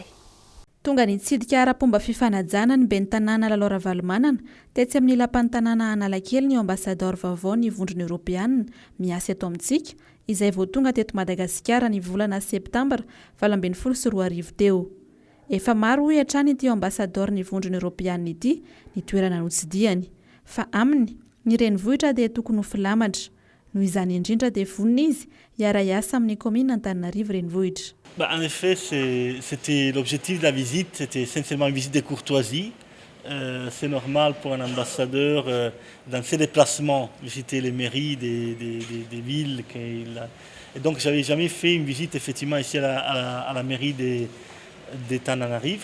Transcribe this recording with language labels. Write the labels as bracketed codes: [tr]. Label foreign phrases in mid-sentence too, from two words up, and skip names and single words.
[mg] Tonga nitsidika ara-pomba fifanajana ny ben'ny tanàna Lalao Ravalomanana tetsy amin'ny lapan'ny tanàna Analakely ny ambasador vaovao ny vondrona Europeanina miasa eto amintsika izay vao tonga teto Madagasikara ny volana septambra 2024 teo. Efa maro hoy hatrany ity ambasador ny vondrona Europeanina ity ny toerana notsidiany fa aminy ny renivohitra dia tokony ho filamatra noho izany indrindra dia vonina izy hiara-iasa amin'ny komina Antananarivo renivohitra. [fr] En effet, c'était l'objectif de la visite, c'était essentiellement une visite de courtoisie. C'est normal pour un ambassadeur dans ses déplacements visiter les mairies des villes. Et donc j'avais jamais fait une visite effectivement ici à la mairie d'Antananarivo.